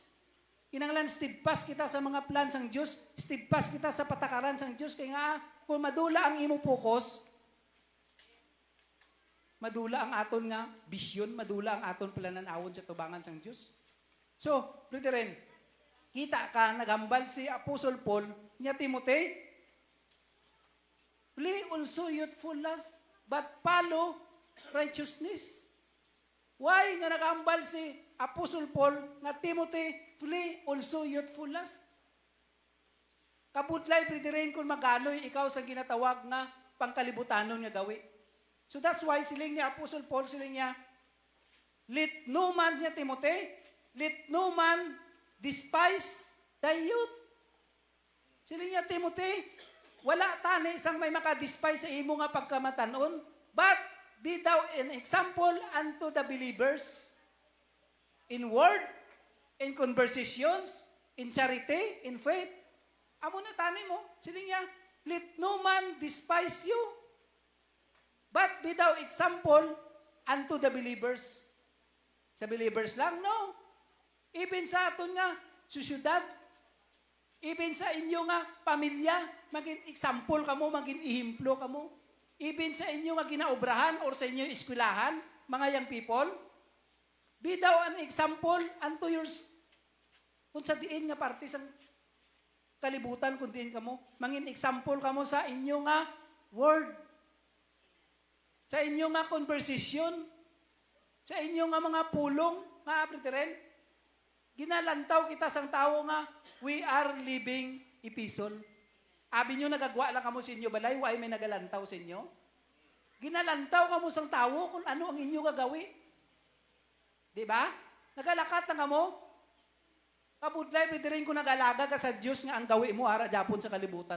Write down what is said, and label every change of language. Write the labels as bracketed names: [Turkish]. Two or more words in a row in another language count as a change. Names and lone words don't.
[Hiligaynon] Kinanglan steadfast kita sa mga plan sang Diyos, steadfast kita sa patakaran sang Diyos. Kaya nga, kung madula ang imo focus, madula ang aton nga vision, madula ang aton plananawon sa tubangan sang Diyos. [English] So, brethren, [Hiligaynon] kita ka, nagambal si [English] Apostle Paul, niya Timothy, flee also youthful lust, but follow righteousness. [Hiligaynon] Why nga nagambal si Apostle Paul, nga Timothy, [English] flee also youthful lust? [Hiligaynon] Kabudlay, brethren, kung magaloy ikaw sa ginatawag nga pangkalibutanon nga gawi. [English] So that's why [Hiligaynon] siling ni Apostle Paul, siling niya, [English] let no man niya Timothy, let no man despise thy youth. [Hiligaynon] Siling niya Timothy, wala tani isang may makadespise sa imo nga pagkamatanon, [English] but be thou an example unto the believers in word, in conversations, in charity, in faith. [Hiligaynon] Amo na tani mo, siling niya, [English] let no man despise you, but be thou example unto the believers. [Hiligaynon] Sa believers lang, no. Even sa aton nga, susyudad, even sa inyo nga pamilya, maging example kamo, maging ihimplo kamo. Even sa inyo nga ginaobrahan or sa inyo eskwelahan, mga young people, [English] be thou an example unto yours. [Hiligaynon] Kung sa diin nga parte sa kalibutan, kung diin kamo, mangin example kamo sa inyo nga word, sa inyo nga conversation, sa inyo nga mga pulong, nga brethren, ginalantaw kita sang tao nga, [English] we are living epistle. [Hiligaynon] Abi nyo nagagwa lang kamo sa inyo balay, why may nagalantaw sa inyo? Ginalantaw kamo sang tao kung ano ang inyo gagawi. Di ba? Nagalakat na kamo. Kabudlay, brethren, kung nagalaga ka sa Diyos nga ang gawi mo, ara Japon sa kalibutan.